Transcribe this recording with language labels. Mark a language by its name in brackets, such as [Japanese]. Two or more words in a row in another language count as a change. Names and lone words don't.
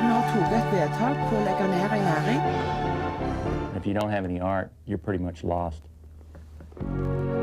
[Norwegian] tok et vedtak på å legge ned en næring. [English] If you don't have any art, you're pretty much lost.